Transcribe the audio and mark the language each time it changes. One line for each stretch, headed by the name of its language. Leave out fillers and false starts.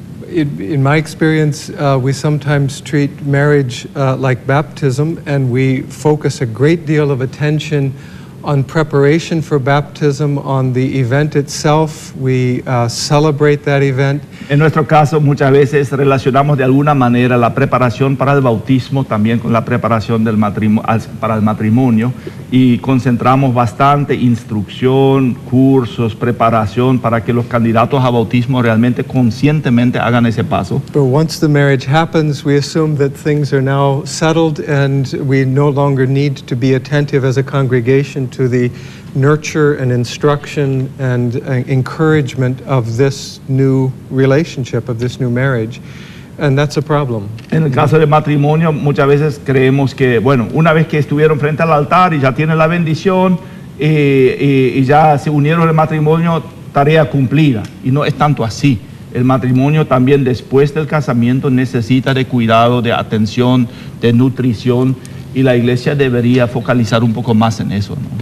English: In my experience, we sometimes treat marriage like baptism, and we focus a great deal of attention on preparation for baptism, on the event itself. We celebrate that event.
Spanish: En nuestro caso, muchas veces relacionamos de alguna manera la preparación para el bautismo también con la preparación del para el matrimonio, y concentramos bastante instrucción, cursos, preparación para que los candidatos a bautismo realmente conscientemente hagan ese paso.
English: But once the marriage happens, we assume that things are now settled and we no longer need to be attentive as a congregation to the nurture and instruction and encouragement of this new relationship, of this new marriage. And that's a problem.
Spanish: En el caso del matrimonio, muchas veces creemos que, bueno, una vez que estuvieron frente al altar y ya tienen la bendición y ya se unieron al matrimonio, tarea cumplida. Y no es tanto así. El matrimonio también después del casamiento necesita de cuidado, de atención, de nutrición, y la iglesia debería focalizar un poco más en eso, ¿no?